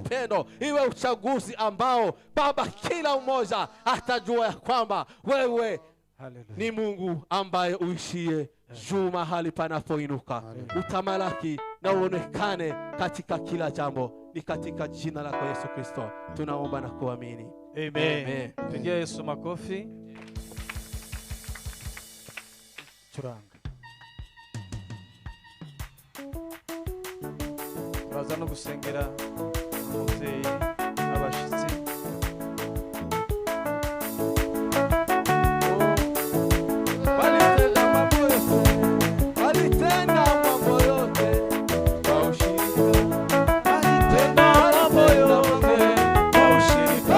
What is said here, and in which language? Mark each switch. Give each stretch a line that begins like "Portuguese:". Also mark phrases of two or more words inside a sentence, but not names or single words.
Swahili: upendo, iwe uchaguzi ambao Baba kila mmoja atajua ya kwamba wewe Hallelujah. ni Mungu ambaye uishie juu mahali panapoinuka. Hallelujah. Utamalaki na uonekane katika kila jambo. Ni katika jina lako Yesu Kristo tunaomba na kuamini. Amen. Amen. Pigia Yesu makofi.
Kinyarwanda: Churanga. Turaza no gusengera umubyeyi n'abashitsi.
Swahili: Walitenda mambo yote, walitenda mambo yote kwa ushirika. Walitenda mambo yote kwa ushirika.